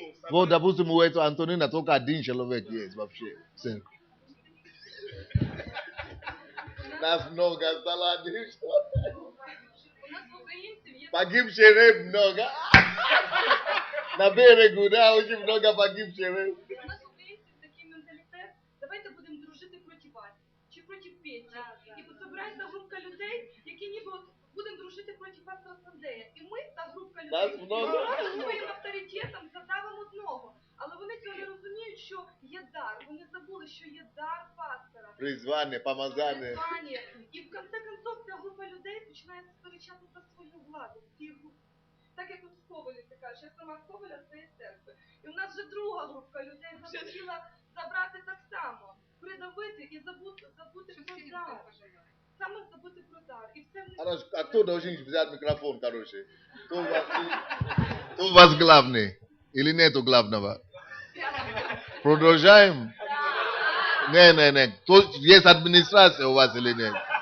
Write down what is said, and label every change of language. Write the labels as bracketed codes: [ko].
[ru] Вот, допустим, у этого Антонина только один человек есть вообще. Нас много стало один человек. Погибших рыб много. На берегу, да, очень много погибших рыб. [uk] У нас українців такий менталітет, давайте будемо дружити проти вас, чи проти Петі. І собирається групка людей, які ніби от будемо дружити проти пастора Сандея. І ми, та групка людей, своїм авторитетом задавимо одного. Але вони цього не розуміють, що є дар. Вони забули, що є дар пастора. Призвання, помазання. І в кінці концов ця група людей починає сперечати за свою владу в цій групі. Так як от в Ковелі, ти кажеш, я сама з Ковеля з цієї церкви. І у нас вже друга група людей захотіла забрати так само, придавити і забути про дар. Саме забути про дар. І все [ru] Хорошо, а кто должен взять микрофон, короче? Кто у вас главный? Или нету главного? Продолжаем? Не. Есть администрация у вас или нет?